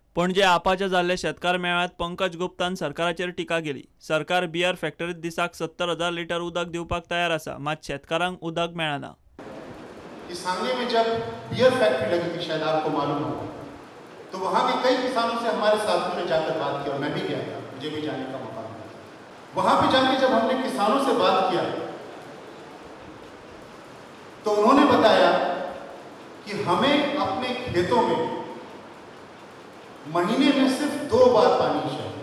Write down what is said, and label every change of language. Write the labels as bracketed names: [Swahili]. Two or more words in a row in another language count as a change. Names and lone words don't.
[Konkani] पणजे आपाच्या जाल्ल्या शेतकार मेळाव्यांत पंकज गुप्तान सरकाराचेर टिका केली। सरकार बियर फॅक्टरीत दिसाक 70,000 लिटर उदक दिवपाक तयार आसा, मात शेतकारांक उदक मेळना। [Hindi] इस सांगली में जब [English] beer factory [Hindi] लगी थी, शायद आपको मालूम होगा, तो वहाँ के कई किसानों से हमारे साथियों ने जाकर बात की और मैं भी गया था, मुझे भी जाने का मौका मिला। वहाँ पे जाके जब हमने किसानों से बात किया तो उन्होंने बताया कि हमें अपने खेतों में महीने में सिर्फ 2 बार पानी चाहिए।